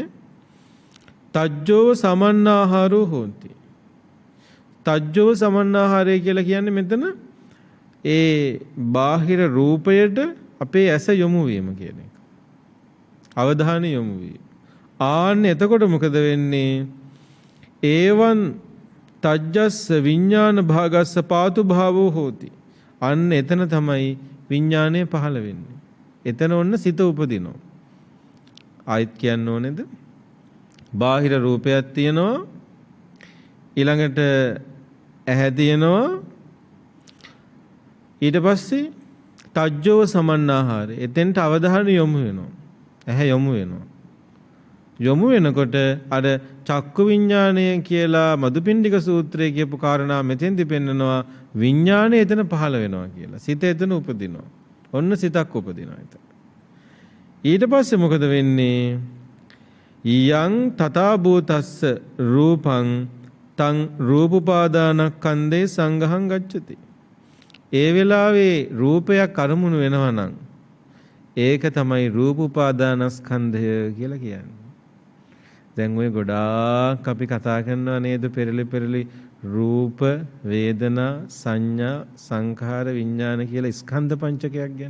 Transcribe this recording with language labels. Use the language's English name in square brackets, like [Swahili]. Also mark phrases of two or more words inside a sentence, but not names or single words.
[Pali] තජ්ජෝ සමන්නාහාරෝ හෝති. තජ්ජෝ සමන්නාහාරය [Sinhala] කියලා කියන්නේ මෙතන ඒ බාහිර රූපයට අපේ ඇස යොමු වීම කියන එක. අවධානය යොමු වීම. ආන්න එතකොට මොකද වෙන්නේ? [Pali] ඒවන් තජ්ජස්ස විඥාන භාගස්ස පාතු භාවෝ හෝති. [Sinhala] අන්න එතන තමයි විඥානය පහළ වෙන්නේ. එතන ඔන්න සිත උපදිනවා. ආයිත් කියන්න ඕනේද? බාහිර රූපයක් තියෙනවා. ඊළඟට ඇහැ තියෙනවා. ඊට පස්සේ [Pali] තජ්ජෝ සමන්නාහාරය. [Sinhala] එතෙන්ට අවධානය යොමු වෙනවා. ඇහැ යොමු වෙනවා. යොමු වෙනකොට අර චක්කු විඥානය කියලා මදුපිණ්ඩික සූත්‍රයේ කියපු කාරණා මෙතෙන්දි පෙන්නනවා විඥානය එතන පහළ වෙනවා කියලා. සිත එතන උපදිනවා. ඔන්න සිතක් උපදිනවා එතන. ඊට පස්සේ මොකද වෙන්නේ? [Pali] යං තථා භූතස්ස රූපං තං රූපපාදානස්කන්ධේ සංඝහං ගච්ඡති. [Sinhala] ඒ වෙලාවේ රූපයක් අරමුණු වෙනවා නම් ඒක තමයි රූපපාදානස්කන්ධය කියලා කියන්නේ. දැන් ඔය ගොඩාක් අපි කතා කරනවා නේද පෙරලි රූප වේදනා සංඥා සංඛාර විඥාන කියලා ස්කන්ධ පංචකයක් ගැන.